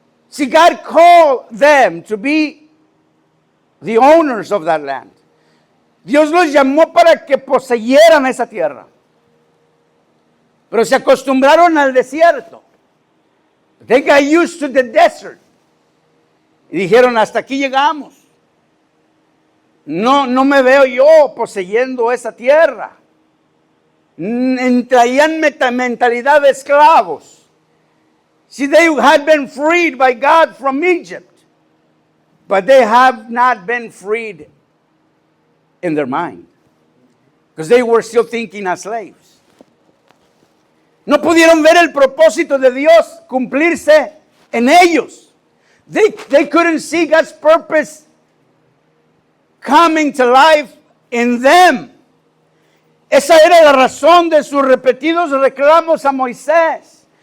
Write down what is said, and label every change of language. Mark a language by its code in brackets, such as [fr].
[en] See, God called them to be the owners of that land. [es] Dios los llamó para que poseyeran esa tierra. Pero se acostumbraron al desierto. [en] They got used to the desert. [es] Y dijeron, hasta aquí llegamos. No me veo yo poseyendo esa tierra. Traían mentalidad de esclavos. [en] See, they had been freed by God from Egypt, but they have not been freed in their mind, because they were still thinking as slaves. [es] No pudieron ver el propósito de Dios cumplirse en ellos. [en] They couldn't see God's purpose coming to life in them. [es] Esa era la razón de sus repetidos reclamos a Moisés.